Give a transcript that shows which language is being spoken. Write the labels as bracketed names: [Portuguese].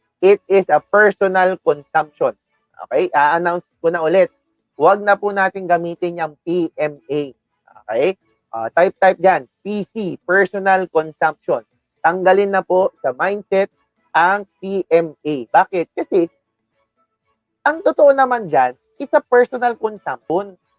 [English] It is a personal consumption. [Filipino] Okay? A-announce ko na ulit. Huwag na po natin gamitin yung PMA. Okay? Type dyan. [English] PC, personal consumption. [Filipino] Tanggalin na po sa mindset ang PMA. Bakit? Kasi, ang totoo naman dyan, [English] it's a personal consumption.